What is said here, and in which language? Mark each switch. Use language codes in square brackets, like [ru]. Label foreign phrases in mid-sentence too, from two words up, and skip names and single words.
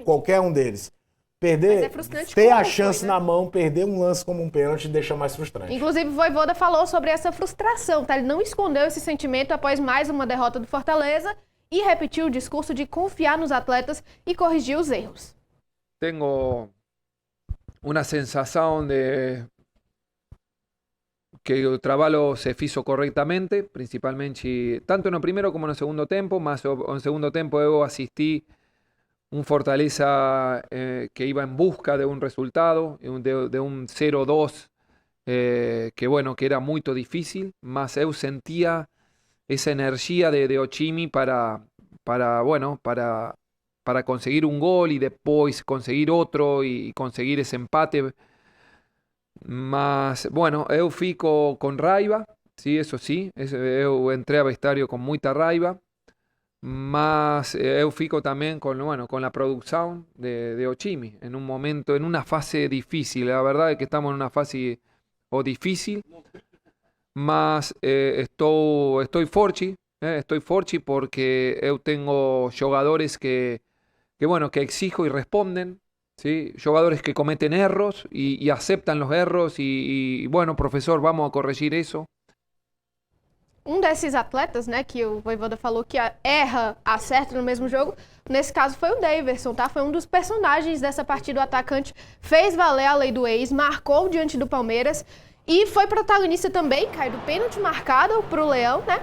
[pt] Qualquer um deles. Perder, ter a chance na mão, perder um lance como um pênalti deixa mais frustrante. Inclusive, o Vojvoda falou sobre essa frustração, tá? Ele não escondeu esse sentimento após mais uma derrota do Fortaleza e repetiu o discurso de confiar nos atletas e corrigir os erros. [es] Tengo una sensación de que el trabajo se hizo correctamente, principalmente tanto en el primero como en el segundo tiempo, más en el segundo tiempo yo asistí un Fortaleza que iba en busca de un resultado, de un 0-2, que bueno, que era muy difícil, más yo sentía esa energía de Ochimi para conseguir un gol y después conseguir otro y conseguir ese empate. Mas, bueno, [pt] eu fico [es] con raiva, sí, eso sí, eu entré a vestuario con mucha raiva, [pt] mas eu fico [es] también con la producción de Ochimi, en un momento, en una fase difícil, la verdad es que estamos en una fase difícil, mas estoy forte porque eu tengo jugadores que exijo y responden, ¿sí? Jugadores que cometen erros y aceptan los erros y bueno, [pt] professor, vamos a corrigir isso. Desses atletas, né, que o Vojvoda falou que erra, acerta no mesmo jogo, nesse caso foi o Daverson, tá? Foi um dos personagens dessa partida, o atacante fez valer a lei do ex, marcou diante do Palmeiras e foi protagonista também, caiu do pênalti marcado pro Leão, né?